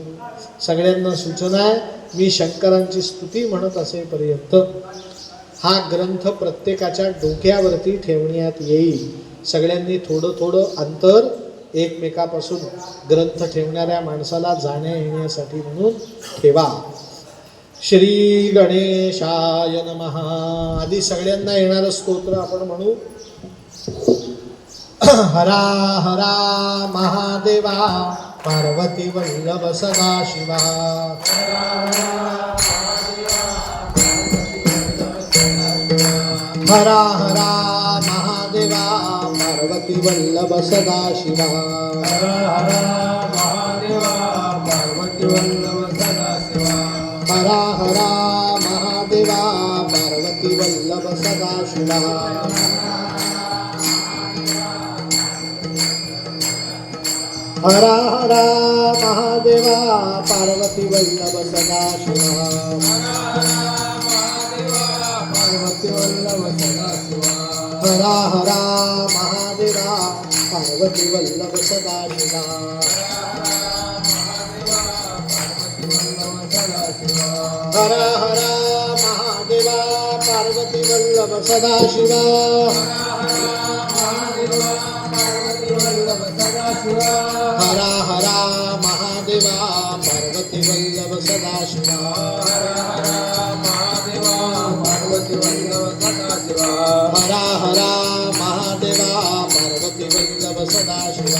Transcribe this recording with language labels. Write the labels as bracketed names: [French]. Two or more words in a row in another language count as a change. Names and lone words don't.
[Marathi] सगळ्यांना सूचना आहे, मी शंकरांची स्तुती म्हणत असेपर्यंत हा ग्रंथ प्रत्येकाच्या डोक्यावरती ठेवण्यात येईल. सगळ्यांनी थोडं थोडं अंतर एकमेकापासून ग्रंथ ठेवणाऱ्या माणसाला जाण्या येण्यासाठी म्हणून ठेवा. [Sanskrit] श्री गणेशाय नमः. [Marathi] आधी सगळ्यांना येणारं स्तोत्र आपण म्हणू. हरा हरा महादेवा पार्वती वल्लभ सदाशिवा. हरा हरा महादेवा पार्वती पार्वती वल्लभ सदाशिवा हर हर महादेवा पार्वती वल्लभ सदाशिवा हरा हरा महादेवा पार्वती वल्लभ सदाशिवा हरा हरा महादेवा पार्वती वल्लभ सदाशिवा पार्वती वल्लभ सदाशिवा हरा हरा महादेवा पार्वती वल्लभ सदाशिवा हरा हरा महादेवा पार्वती वल्लभ सदाशिवा हरा हरा महादेवा पार्वती वल्लभ सदाशिवा हरा हरा महादेवा पार्वती वल्लभ सदाशिवा